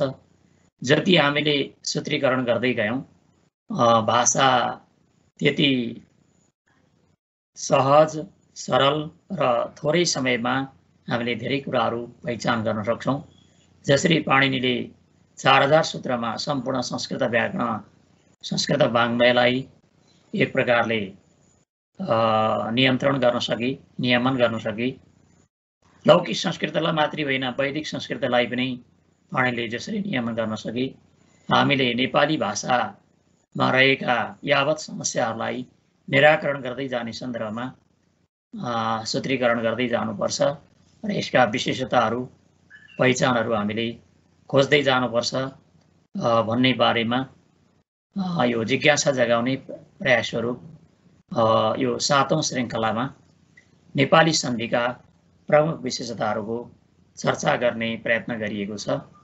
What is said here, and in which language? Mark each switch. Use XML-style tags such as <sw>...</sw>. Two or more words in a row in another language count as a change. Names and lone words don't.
<ne>जति हामीले सूत्रीकरण गर्दै गयौँ भाषा त्यति सहज सरल र थोरै समयमा हामीले धेरै कुराहरू पहिचान गर्न सक्छौँ। जसरी पाणिनीले 4000 सूत्रमा सम्पूर्ण संस्कृत व्याकरण संस्कृत वाङ्मयलाई एक प्रकारले नियन्त्रण गर्न सके, नियमन गर्न सके। लौकिक संस्कृतलाई मात्रै होइन वैदिक संस्कृतलाई पनि पाणिनीले जसरी नियमन गर्न सके, हामीले नेपाली भाषामा रहेका यावत समस्याहरूलाई निराकरण गर्दै जाने सन्दर्भमा सूत्रीकरण गर्दै जानुपर्छ र यसका विशेषताहरू पहिचानहरू हामीले खोज्दै जानुपर्छ भन्ने बारेमा यो जिज्ञासा जगाउने प्रयासहरू यो 7औं श्रृङ्खलामा नेपाली सन्धिका प्रमुख विशेषताहरूको चर्चा गर्ने प्रयत्न गरिएको छ।</ne>